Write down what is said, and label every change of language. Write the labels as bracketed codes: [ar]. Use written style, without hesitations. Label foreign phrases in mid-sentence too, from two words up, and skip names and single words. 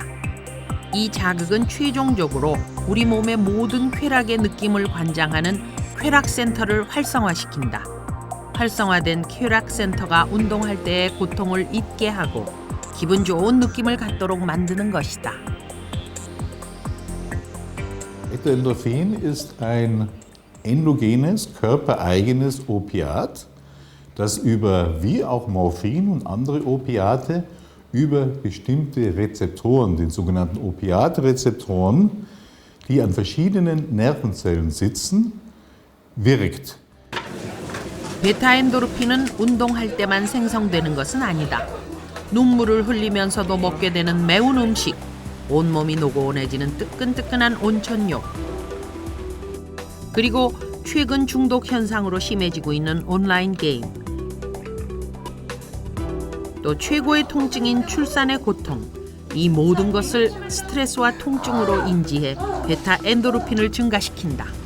[ko] 이 자극은 최종적으로 우리 몸의 모든 쾌락의 느낌을 관장하는 쾌락센터를 활성화시킨다. 활성화된 쾌락센터가 운동할 때의 고통을 잊게 하고 기분 좋은 느낌을 갖도록 만드는 것이다. [de] Endorphin ist ein endogenes, körpereigenes Opiat, das über, wie auch Morphin und andere Opiate, über bestimmte Rezeptoren, den sogenannten Opiatrezeptoren, die an verschiedenen Nervenzellen sitzen, wirkt. [ko] 베타엔도르핀은 운동할 때만 생성되는 것은 아니다. 눈물을 흘리면서도 먹게 되는 매운 음식, 온몸이 노곤해지는 뜨끈뜨끈한 온천욕, 그리고 최근 중독 현상으로 심해지고 있는 온라인 게임, 또 최고의 통증인 출산의 고통, 이 모든 것을 스트레스와 통증으로 인지해 베타 엔도르핀을 증가시킨다.